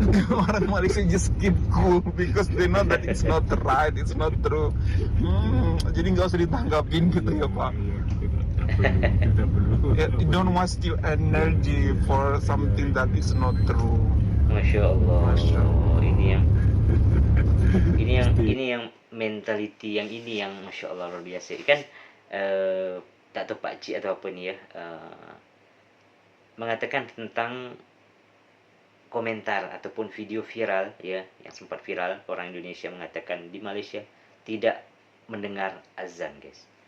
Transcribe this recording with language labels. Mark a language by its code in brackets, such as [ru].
[id] Orang [en] Malaysia just keep cool because they know that it's not right, it's not true. [id] Jadi nggak usah ditanggapin gitu ya Pak. Kita perlu. [en] You don't waste your energy for something that is not true. [id] Masya Allah. Masya Allah. Ini yang mentality yang ini yang masya Allah luar biasa. Kan tak tahu Pak Cik atau apa nih ya, mengatakan tentang komentar ataupun video viral ya, yang sempat viral, orang Indonesia mengatakan di Malaysia tidak mendengar azan guys.